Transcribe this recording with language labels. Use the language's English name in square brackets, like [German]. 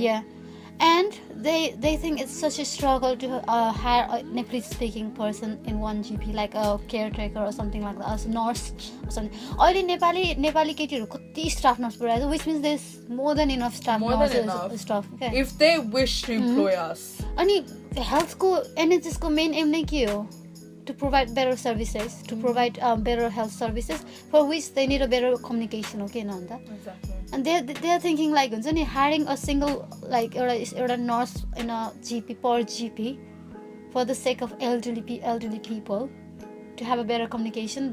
[English] Yeah, and they think it's such a struggle to hire a Nepali speaking person in one GP, like a caretaker or something like that, as a nurse or something. Only Nepali [Nepali] केटीहरु कति [English] staff nurse [Nepali] पुऱ्याएको, [English] which means there's more than enough staff nurses staff. Okay. If they wish to employ us. [Nepali] अनि health को NHS को main aim नै के हो? [English] To provide better services, to provide better health services, for which they need a better communication. Okay, no, exactly. And they are thinking like hiring a single like or a nurse in a GP per GP for the sake of elderly people to have a better communication.